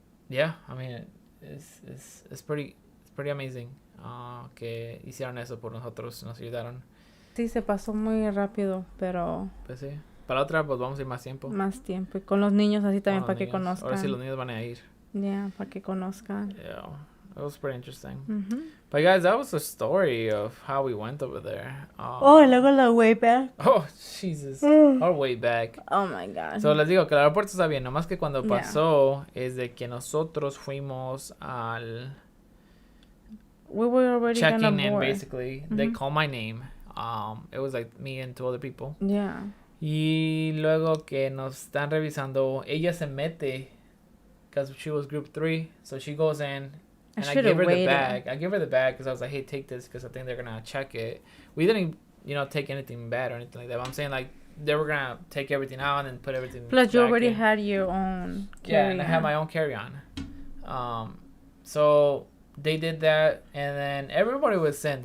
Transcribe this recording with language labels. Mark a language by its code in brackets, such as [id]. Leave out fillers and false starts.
[en] I mean it's pretty amazing [es] que hicieron eso por nosotros, nos ayudaron. Sí, se pasó muy rápido, pero pues sí, para la otra pues vamos a ir más tiempo y con los niños así también para que conozcan. Ahora sí los niños van a ir. Yeah, para que conozcan. [en] Yeah, it was pretty interesting. But guys, that was the story of how we went over there. [es] Luego la [en] way back. Oh, Jesus. Our way back. Oh, my God. [es] So, les digo que el aeropuerto está bien. Nomás que cuando pasó es de que nosotros fuimos al... [en] We were already checking in, basically. They called my name. It was like me and two other people. Yeah. [es] Y luego que nos están revisando, ella se mete... [en] because she was group 3, so she goes in and I give her the bag. I give her the bag because I was like, hey, take this because I think they're gonna check it. We didn't, take anything bad or anything like that. But I'm saying like they were gonna take everything out and put everything. Plus, you already had your own carry-on. Yeah, and I had my own carry-on. So they did that, and then everybody was sent.